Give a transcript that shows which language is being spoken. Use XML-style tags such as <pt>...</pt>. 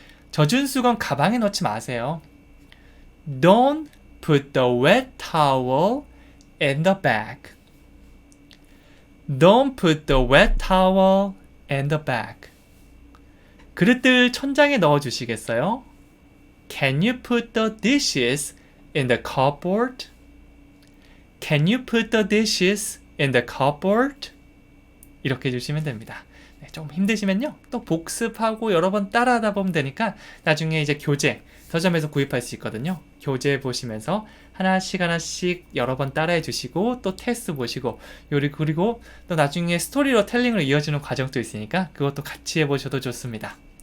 <ko>젖은 수건 가방에 넣지 마세요.</ko> <en>Don't put the wet towel in the bag. Don't put the wet towel in the bag.</en> <ko>그릇들 천장에 넣어주시겠어요?</ko> <en>Can you put the dishes in the cupboard? Can you put the dishes in the cupboard?</en> <ko>이렇게 해주시면 됩니다. 네, 좀 힘드시면요. 또 복습하고 여러 번 따라하다 보면 되니까 나중에 이제 교재 서점에서 구입할 수 있거든요. 교재 보시면서 하나씩 하나씩 여러 번 따라해 주시고 또 테스트 보시고 그리고 또 나중에 스토리로 텔링으로 이어지는 과정도 있으니까 그것도 같이 해보셔도 좋습니다.</ko>